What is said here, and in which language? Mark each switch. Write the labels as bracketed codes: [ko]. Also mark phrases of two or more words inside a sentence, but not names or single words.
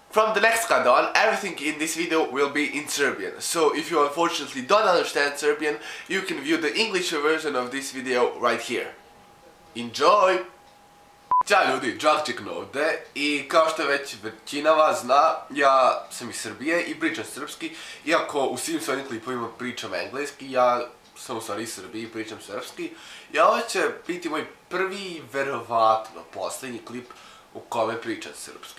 [en] From the next cut on, everything in this video will be in Serbian. So if you unfortunately don't understand Serbian, you can view the English version of this video right here. Enjoy! [sr] Ćao ljudi, Džakčik ovdje i kao što već većina vas zna, ja sam iz Srbije i pričam srpski, iako u svim svojim klipovima pričam engleski, ja sam u stvari iz Srbije i pričam srpski. I ovo će biti moj prvi i verovatno posljednji klip u kome pričam srpski.